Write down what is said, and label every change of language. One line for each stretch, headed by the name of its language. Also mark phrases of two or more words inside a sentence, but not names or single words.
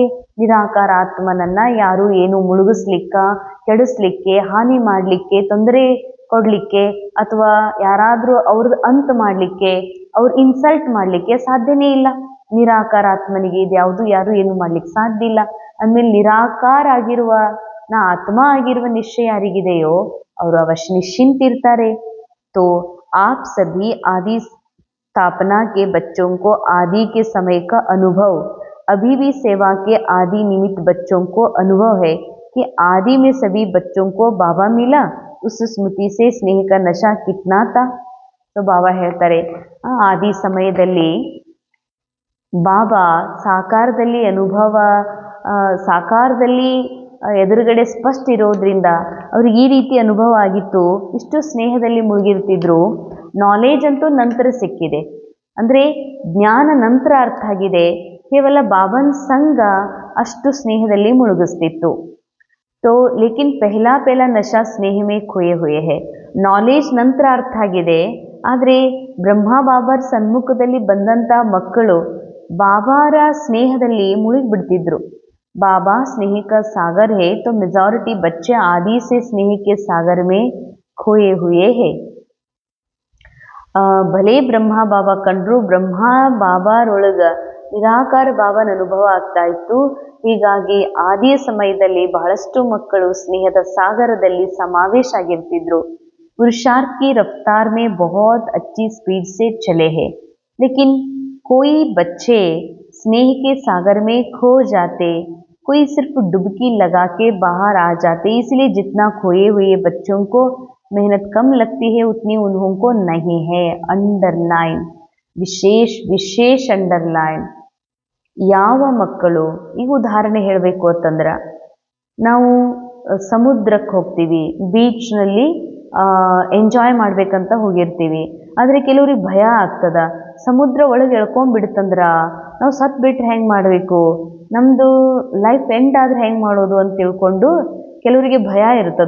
Kannada: ನಿರಾಕಾರ ಆತ್ಮನನ್ನು ಯಾರು ಏನು ಮುಳುಗಿಸ್ಲಿಕ್ಕ, ಕೆಡಿಸ್ಲಿಕ್ಕೆ, ಹಾನಿ ಮಾಡಲಿಕ್ಕೆ, ತೊಂದರೆ ಕೊಡಲಿಕ್ಕೆ, ಅಥವಾ ಯಾರಾದರೂ ಅವ್ರದ್ದು ಅಂತ್ ಮಾಡಲಿಕ್ಕೆ, ಅವ್ರು ಇನ್ಸಲ್ಟ್ ಮಾಡಲಿಕ್ಕೆ ಸಾಧ್ಯನೇ ಇಲ್ಲ. ನಿರಾಕಾರ ಆತ್ಮನಿಗೆ ಇದು ಯಾವುದು ಯಾರು ಏನು ಮಾಡ್ಲಿಕ್ಕೆ ಸಾಧ್ಯ ಇಲ್ಲ. ಅಂದಮೇಲೆ ನಿರಾಕಾರ ಆಗಿರುವ ನಾ ಆತ್ಮ ಆಗಿರುವ ನಿಶ್ಚಯ ಯಾರಿಗಿದೆಯೋ ಅವರು ಅವಶ್ಯ ನಿಶ್ಚಿಂತಿರ್ತಾರೆ.
Hindi: तो आप सभी आदि स्थापना के बच्चों को आदि के समय का अनुभव, अभी भी सेवा के आदि निमित्त बच्चों को अनुभव है कि आदि में सभी बच्चों को बाबा मिला, उस स्मृति से स्नेह का नशा कितना था.
Kannada: तो बाबा ಹೇಳ್ತಾರೆ, ಆದಿ ಸಮಯದಲ್ಲಿ ಬಾಬಾ ಸಾಕಾರದಲ್ಲಿ ಅನುಭವ, ಸಾಕಾರದಲ್ಲಿ ಎದುರುಗಡೆ ಸ್ಪಷ್ಟ ಇರೋದ್ರಿಂದ ಅವ್ರಿಗೆ ಈ ರೀತಿ ಅನುಭವ ಆಗಿತ್ತು. ಇಷ್ಟು ಸ್ನೇಹದಲ್ಲಿ ಮುಳುಗಿರ್ತಿದ್ರು. ನಾಲೆಜ್ ಅಂತೂ ನಂತರ ಸಿಕ್ಕಿದೆ, ಅಂದರೆ ಜ್ಞಾನ ನಂತರ ಅರ್ಥ ಆಗಿದೆ. ಕೇವಲ ಬಾಬನ್ ಸಂಘ ಅಷ್ಟು ಸ್ನೇಹದಲ್ಲಿ ಮುಳುಗಿಸ್ತಿತ್ತು.
Hindi: तो लेकिन पहला नशा स्नेह में खोए हुए है.
Kannada: ನಾಲೆಜ್ ನಂತರ ಅರ್ಥ ಆಗಿದೆ, ಆದರೆ ಬ್ರಹ್ಮ ಬಾಬಾರ ಸನ್ಮುಖದಲ್ಲಿ ಬಂದಂಥ ಮಕ್ಕಳು ಬಾಬಾರ ಸ್ನೇಹದಲ್ಲಿ ಮುಳುಗಿಬಿಡ್ತಿದ್ರು.
Hindi: बाबा स्नेह का सागर है, तो मेजॉरिटी बच्चे आदि से स्नेह के सागर में खोए हुए हैं.
Kannada: ಭಲೆ ಬ್ರಹ್ಮ ಬಾಬಾ ಕಂಡ್ರು, ಬ್ರಹ್ಮ ಬಾಬಾರೊಳಗ ನಿರಾಕಾರ ಬಾಬಾನ ಅನುಭವ ಆಗ್ತಾ ಇತ್ತು. ಹೀಗಾಗಿ ಆದಿಯ ಸಮಯದಲ್ಲಿ ಬಹಳಷ್ಟು ಮಕ್ಕಳು ಸ್ನೇಹದ ಸಾಗರದಲ್ಲಿ ಸಮಾವೇಶ ಆಗಿರ್ತಿದ್ರು.
Hindi: पुरुषार्थ की रफ्तार में बहुत अच्छी स्पीड से चले हैं, लेकिन कोई बच्चे स्नेह के सागर में खो जाते, कोई सिर्फ डुबकी लगा के बाहर आ जाते. इसलिए जितना खोए हुए बच्चों को मेहनत कम लगती है उतनी उन्हों को नहीं है. अंडरलाइन,
Kannada: ವಿಶೇಷ ವಿಶೇಷ ಅಂಡರ್ಲೈನ್. ಯಾವ ಮಕ್ಕಳು, ಈಗ ಉದಾಹರಣೆ ಹೇಳಬೇಕು ಅಂತಂದ್ರೆ, ನಾವು ಸಮುದ್ರಕ್ಕೆ ಹೋಗ್ತೀವಿ, ಬೀಚ್ನಲ್ಲಿ ಎಂಜಾಯ್ ಮಾಡ್ಬೇಕಂತ ಹೋಗಿರ್ತೀವಿ. ಆದರೆ ಕೆಲವ್ರಿಗೆ ಭಯ ಆಗ್ತದ, ಸಮುದ್ರ ಒಳಗೆ ಎಳ್ಕೊಂಡ್ಬಿಡ್ತಂದ್ರ ನಾವು ಸತ್ತು ಬಿಟ್ರೆ ಹೆಂಗೆ ಮಾಡಬೇಕು, ನಮ್ಮದು ಲೈಫ್ ಎಂಡ್ ಆದರೆ ಹೆಂಗೆ ಮಾಡೋದು ಅಂತ ತಿಳ್ಕೊಂಡು ಕೆಲವರಿಗೆ ಭಯ ಇರ್ತದ.